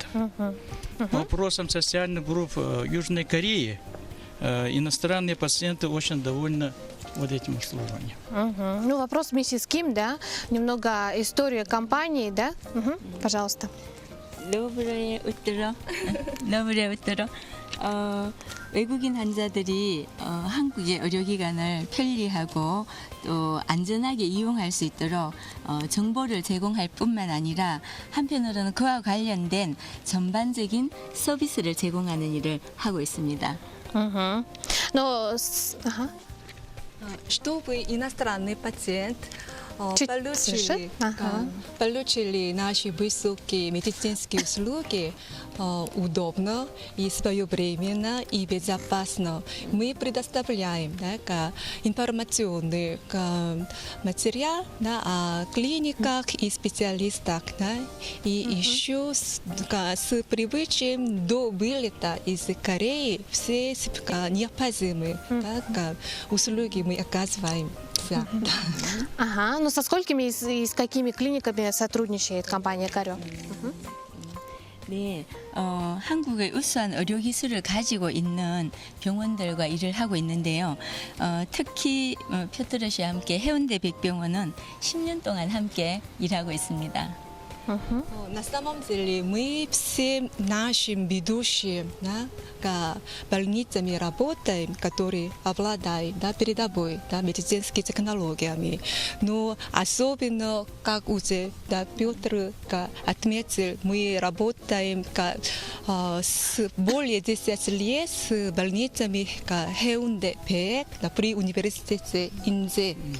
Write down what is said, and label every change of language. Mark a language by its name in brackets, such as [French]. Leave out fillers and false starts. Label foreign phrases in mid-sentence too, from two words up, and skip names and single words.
[Russian] По вопросам социальных групп Южной Кореи иностранные пациенты очень довольны вот этим обслуживанием. Ну, вопрос миссис Ким, да? Немного история компании, да? Пожалуйста. Доброе утро. Доброе утро. [Korean] 외국인 환자들이 한국의 의료기관을 편리하고 또 안전하게 이용할 수 있도록 정보를 제공할 뿐만 아니라 한편으로는 그와 관련된 전반적인 서비스를 제공하는 일을 하고 있습니다. [Russian] Чтобы иностранный пациент получили наши высокие медицинские услуги удобно и своевременно и безопасно. Мы предоставляем информационный материал о клиниках и специалистах, и еще с привычаем до вылета из Кореи все необходимые услуги мы оказываем. Ага, ну со сколькими и с какими клиниками сотрудничает компания «Карё»? [Korean] 네, 한국의 우수한 의료 기술을 가지고 있는 병원들과 일을 하고 있는데요. 특히 피어트러 씨와 함께 해운대 백병원은 10년 동안 함께 일하고 있습니다. [Russian] На самом деле мы все наши ведущие, больницами работаем, которые обладают передовой медицинскими технологиями. Но особенно, как уже Петр отметил, мы работаем с более 10 лет с больницами Хеунде ПЭК при университете Инзе.